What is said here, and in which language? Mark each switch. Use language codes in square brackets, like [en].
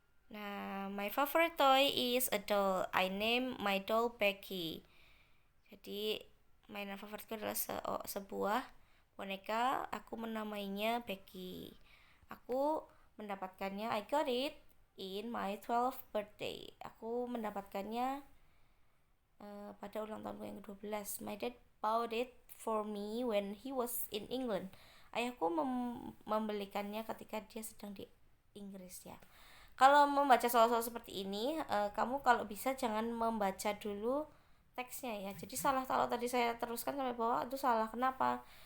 [en] Nah, my favorite toy is a doll. I name my doll Becky. [id] Jadi mainan favoritku adalah sebuah boneka. Aku menamainya Becky. Aku mendapatkannya, [en] I got it in my 12th birthday. [id] Aku mendapatkannya pada ulang tahunku yang ke-12. [en] My dad bought it for me when he was in England. [id] Ayahku membelikannya ketika dia sedang di Inggris ya. Kalau membaca soal-soal seperti ini, kamu kalau bisa jangan membaca dulu teksnya ya. Jadi salah kalau tadi saya teruskan sampai bawah itu salah. Kenapa?